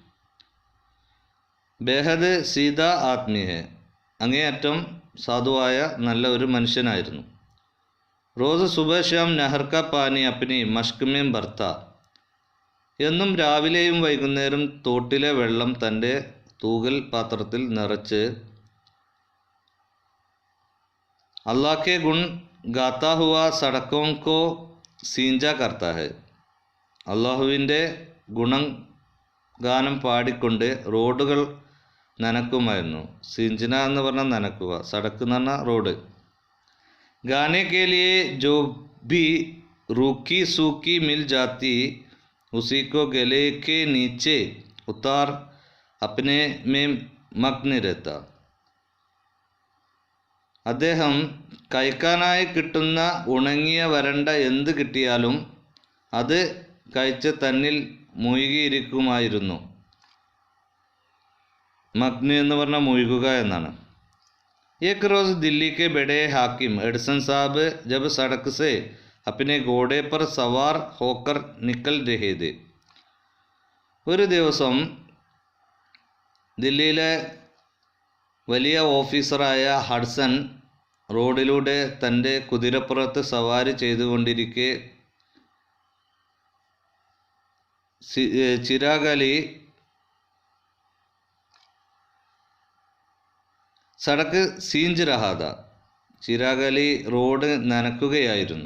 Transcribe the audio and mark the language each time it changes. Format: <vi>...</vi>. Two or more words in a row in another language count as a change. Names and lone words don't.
<hi>बेहद सीधा</hi> <ml>ആത്മീയ, അങ്ങേയറ്റം സാധുവായ നല്ല ഒരു മനുഷ്യനായിരുന്നു.</ml> <hi>रोज़ सुबह शाम नहर का पानी अपनी मश्क़ में भरता,</hi> <ml>എന്നും രാവിലെയും വൈകുന്നേരം തോട്ടിലെ വെള്ളം തൻ്റെ തൂകൽ പാത്രത്തിൽ നിറച്ച്</ml> <hi>अल्लाह के गुण गाता हुआ सड़कों को सींचा करता है.</hi> <ml>അള്ളാഹുവിൻ്റെ ഗുണഗാനം പാടിക്കൊണ്ട് റോഡുകൾ നനക്കുമായിരുന്നു. സിഞ്ചന എന്ന് പറഞ്ഞാൽ നനക്കുക, സടക്ക് എന്ന് പറഞ്ഞാൽ റോഡ്.</ml> <hi>गाने के लिए जो भी रूखी सूखी मिल जाती उसी को गले के नीचे उतार अपने में मग्न रहता.</hi> <ml>അദ്ദേഹം കഴിക്കാനായി കിട്ടുന്ന ഉണങ്ങിയ വരണ്ട എന്ത് കിട്ടിയാലും അത് കഴിച്ച് തന്നിൽ മുഴുകിയിരിക്കുമായിരുന്നു. മഗ്ന എന്ന് പറഞ്ഞാൽ മുഴുകുക എന്നാണ്.</ml> <hi>एक रोज़ दिल्ली के बड़े हाकिम एडिसन साहब जब सड़क से अपने घोड़े पर सवार होकर निकल रहे थे.</hi> <ml>ഒരു ദിവസം ദില്ലിയിലെ വലിയ ഓഫീസറായ ഹഡ്സൺ റോഡിലൂടെ തൻ്റെ കുതിരപ്പുറത്ത് സവാരി ചെയ്തുകൊണ്ടിരിക്കെ ചിരാഗ് അലി</ml> <hi>सड़क सींच रहा था,</hi> <ml>ചിരാഗ് അലി റോഡ് നനക്കുകയായിരുന്നു.</ml>